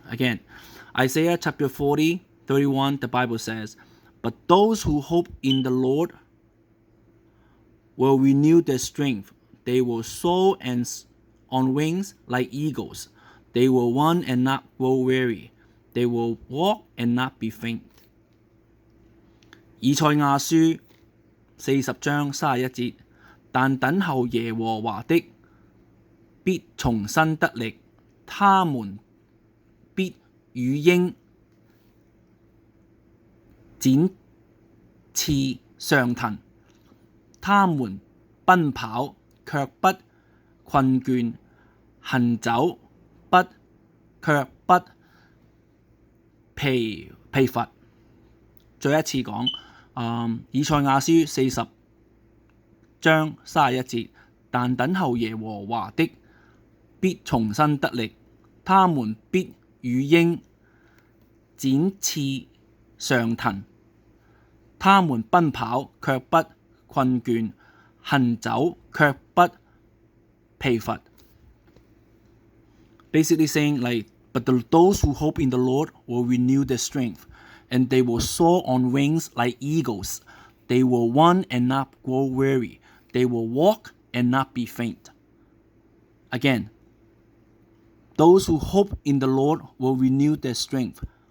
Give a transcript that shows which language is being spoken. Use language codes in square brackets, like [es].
[en] Again, Isaiah chapter 40 31, the Bible says, but those who hope in the Lord will renew their strength. They will soar on wings like eagles. They will run and not grow weary. They will walk and not be faint. [zh] 以賽亞書40章31節，但等候耶和華的必重新得力，他們必如鷹展翅上騰，他們奔跑卻不困倦，行走卻不疲乏。再一次講，以賽亞書40章31節，但等候耶和華的必重新得力，他們必如鷹展翅上騰，他們奔跑卻不困倦，行走卻不疲乏。 [en] Basically saying but those who hope in the Lord will renew their strength, and they will soar on wings like eagles. They will run and not grow weary. They will walk and not be faint. Again, those who hope in the Lord will renew their strength.